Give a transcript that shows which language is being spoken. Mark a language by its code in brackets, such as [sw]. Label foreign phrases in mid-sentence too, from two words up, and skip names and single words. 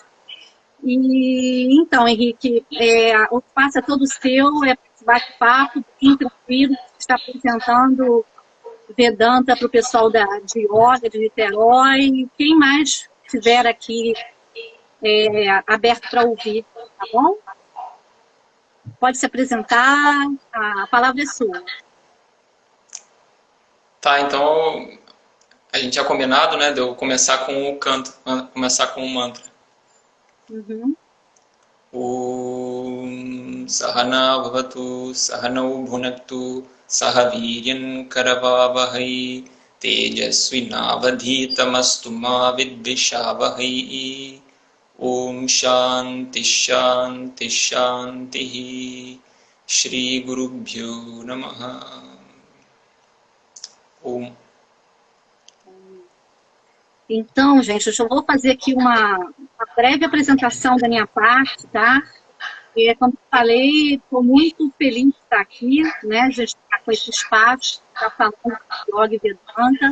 [pt] E então, Henrique, o espaço é todo seu, é bate-papo, bem tranquilo, está apresentando Vedanta para o pessoal de Yoga, de Niterói, quem mais estiver aqui aberto para ouvir, tá bom? Pode se apresentar, a palavra é sua. Tá, então a gente tinha combinado, né, de eu começar com o canto, começar com o mantra. Uhum. [sa] Om Sahana Bhavatu Sahanau Bhunaktu Sahaviryan Karavavahai Tejasvinavadhitamastu ma Vidvishavahai. Om Shanti Shanti Shanti. Shri Gurubhyo Namaha. Om. [pt] Então, gente, eu já vou fazer aqui uma breve apresentação da minha parte, tá? Como eu falei, estou muito feliz de estar aqui, né? Já estar com esse espaço, está falando de Yoga e Vedanta.